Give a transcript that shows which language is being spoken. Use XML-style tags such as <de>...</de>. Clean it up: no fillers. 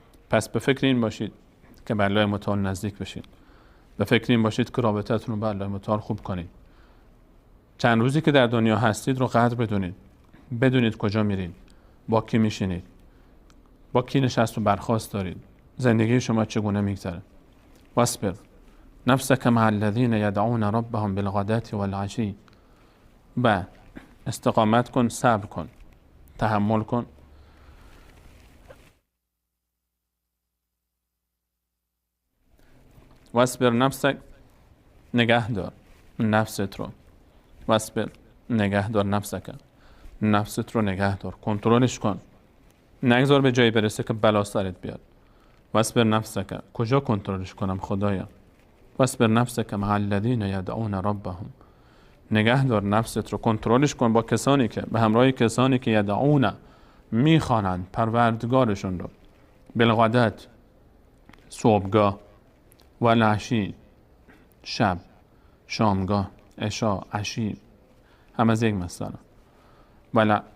<fa>پس به فکر این باشید که به الله متعال نزدیک بشید. به فکر این باشید که رابطتون رو با الله متعال خوب کنید. چند روزی که در دنیا هستید رو قدر بدونید. بدونید کجا میرید، با کی میشینید، با کی نشست و برخاست دارید، زندگی شما چگونه میگذره.</fa> <ar>واصبر نفسك مع الذين يدعون ربهم بالغداة والعشي.</ar> <fa>و استقامت کن، صبر کن، تحمل کن.</fa> <ar>واصبر نفسك،</ar> <fa>نگه دار نفست رو. واصبر، نگه دار نفسک، نفست رو نگه دار، کنترلش کن، نگذار به جایی برسه که بلا سرت بیاد.</fa> <ar>واصبر نفسک، کجا کنترلش کنم خدایا؟ واصبر نفسک مع الذین یدعون ربهم،</ar> <fa>نگه دار نفست رو، کنترلش کن با کسانی که، به همراه کسانی که یدعون، میخوانند پروردگارشون رو، بالغدات، صبحگاه، و العشی، شب، شامگاه، عشا، عشی، هم از یک مثلا، و</fa>